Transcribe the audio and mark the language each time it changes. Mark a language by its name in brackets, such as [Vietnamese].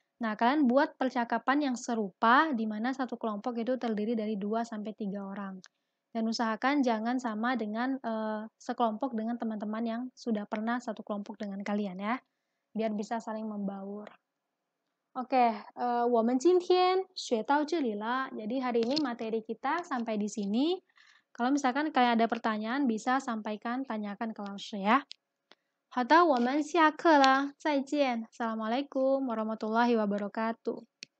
[Indonesian] Nah, kalian buat percakapan yang serupa di mana satu kelompok itu terdiri dari 2-3 orang. Dan usahakan jangan sama dengan sekelompok dengan teman-teman yang sudah pernah satu kelompok dengan kalian ya, biar bisa saling membaur. [Chinese] Oke, 我们今天学到这里了. [Indonesian] Jadi hari ini materi kita sampai di sini. Kalau misalkan kalian ada pertanyaan, bisa sampaikan, tanyakan ke langsung ya. [Chinese] 好的，我们下课了，再见。 [Arabic] Assalamualaikum warahmatullahi wabarakatuh.